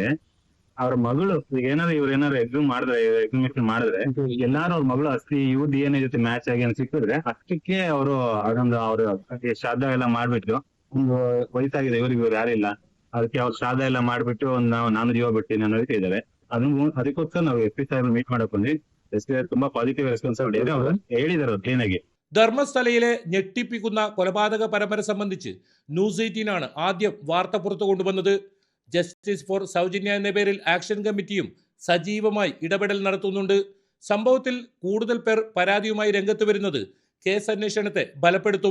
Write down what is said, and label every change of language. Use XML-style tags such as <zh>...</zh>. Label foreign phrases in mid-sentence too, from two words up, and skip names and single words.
<kn>ಅವ್ರ ಮಗಳು ಈಗ ಇವ್ರೇನಾದ್ರು ಎಕ್ಸಿಮಿಷನ್ ಮಾಡಿದ್ರೆ ಎಲ್ಲಾರು ಅವ್ರ ಮಗಳು ಅಸ್ತಿ ಇವ್ DNA ಜೊತೆ ಮ್ಯಾಚ್ ಆಗಿ ಅಂತ ಸಿಕ್ಕಿದ್ರೆ ಅಷ್ಟಕ್ಕೆ ಅವರು ಅದೊಂದು ಅವ್ರು ಶ್ರಾದ್ದ ಎಲ್ಲ ಮಾಡ್ಬಿಟ್ಟು ಒಂದು ವಯಸ್ಸಾಗಿದೆ ಇವ್ರು ಯಾರಿಲ್ಲ ಅದಕ್ಕೆ ಅವ್ರು ಶ್ರಾದ್ದ ಎಲ್ಲ ಮಾಡ್ಬಿಟ್ಟು ನಾನು ಜೀವ ಬಿಡ್ತೀನಿ ಅನ್ನೋದಕ್ಕೆ ಇದ್ದಾರೆ. ಅದಕ್ಕೋಸ್ಕರ ನಾವು SP ಸಾಹೇಬ್ ಮೀಟ್ ಮಾಡಕ್ ಬಂದ್ವಿ. SP ತುಂಬಾ</kn> <en>positive responsibility</en> <kn>ಇದೆ. ಅವ್ರು ಹೇಳಿದಾರೆ ಕ್ಲೀನ್ ആಗಿ.</kn> <ml>ധർമ്മസ്ഥലയിലെ ഞെട്ടിപ്പിക്കുന്ന കൊലപാതക പരമ്പര സംബന്ധിച്ച് ന്യൂസ് 18 ആദ്യം വാർത്ത പുറത്തു കൊണ്ടുവന്നത്. ജസ്റ്റിസ് ഫോർ സൗജന്യ എന്ന പേരിൽ</ml> <en>action committee</en> <ml>സജീവമായി ഇടപെടൽ നടത്തുന്നുണ്ട്. സംഭവത്തിൽ കൂടുതൽ പേർ പരാതിയുമായി രംഗത്ത് വരുന്നത് കേസ് അന്വേഷണത്തെ ബലപ്പെടുത്തും.</ml>